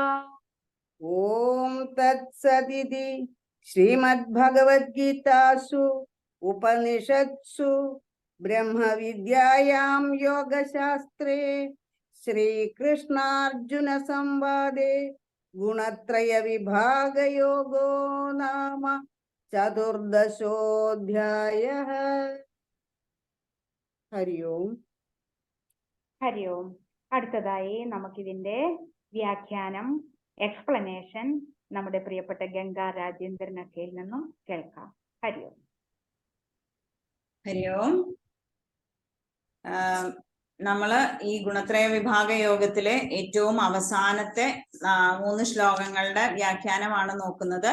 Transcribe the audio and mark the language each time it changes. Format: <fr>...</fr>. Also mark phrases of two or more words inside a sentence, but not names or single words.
<sa>ओम तत्सदिति श्रीमद्भगवद्गीतासु उपनिषत्सु ब्रह्मविद्यायां योगशास्त्रे श्रीकृष्णार्जुन संवादे गुणत्रय विभागयोगो नाम चतुर्दशोऽध्यायः। हरि ओम. ഹരി ഓം.</sa> <ml>അടുത്തതായി നമുക്കിതിന്റെ വ്യാഖ്യാനം, എക്സ്പ്ലനേഷൻ നമ്മുടെ പ്രിയപ്പെട്ട ഗംഗാ രാജേന്ദ്രനൊക്കെയിൽ നിന്നും കേൾക്കാം.</ml> <sa>ഹരി ഓം. ഹരി ഓം.</sa> <ml>നമ്മള് ഈ ഗുണത്രയ വിഭാഗ യോഗത്തിലെ ഏറ്റവും അവസാനത്തെ 3 ശ്ലോകങ്ങളുടെ വ്യാഖ്യാനമാണ് നോക്കുന്നത്.</ml>